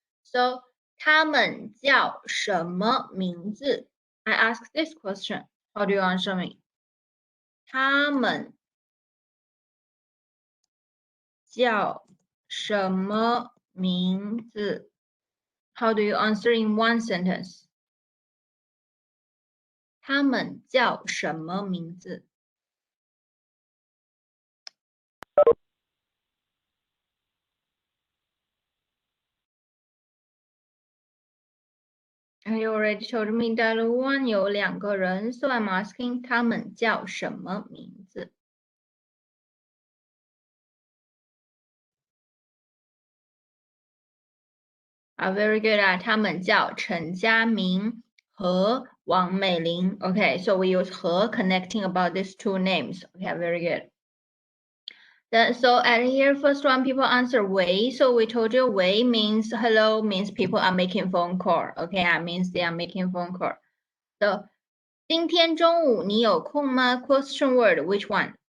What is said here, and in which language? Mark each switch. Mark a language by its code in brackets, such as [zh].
[en] So [zh] 他们叫什么名字？ [en] I ask this question. How do you answer me? [zh] 他们叫什么名字？ [en] How do you answer in one sentence? [zh] 他们叫什么名字？ [en] You already told me dialogue 1 [zh] 有2个人 [en] so I'm asking [zh] 他们叫什么名字？ [en] Very good [zh] 他们叫陈佳明和王美玲。 [en] Okay, so we use 和 connecting about these two names. Okay, very good. Then, so at here, first one, people answer Wei. So we told you Wei means hello, means people are making phone call. Okay, that means they are making phone call. So [zh] 今天中午你有空吗 ？ [en] Question word, which one?